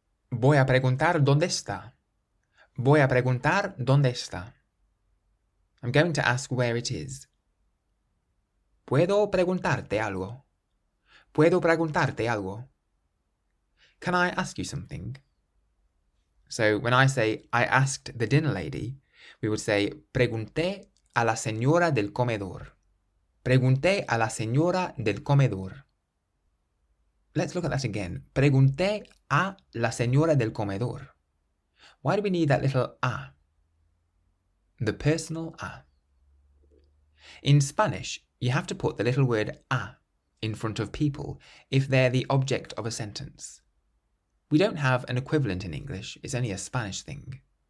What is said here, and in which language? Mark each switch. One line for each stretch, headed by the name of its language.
Spanish: Voy a preguntar dónde está. Voy a preguntar dónde está.
English: I'm going to ask where it is.
Spanish: ¿Puedo preguntarte algo? ¿Puedo preguntarte algo?
English: Can I ask you something? So when I say, I asked the dinner lady, we would say,
Spanish: pregunté a la señora del comedor. Pregunté a la señora del comedor.
English: Let's look at that again.
Spanish: Pregunté a la señora del comedor.
English: Why do we need that little a? The personal a. In Spanish, you have to put the little word a in front of people if they're the object of a sentence. We don't have an equivalent in English, it's only a Spanish thing.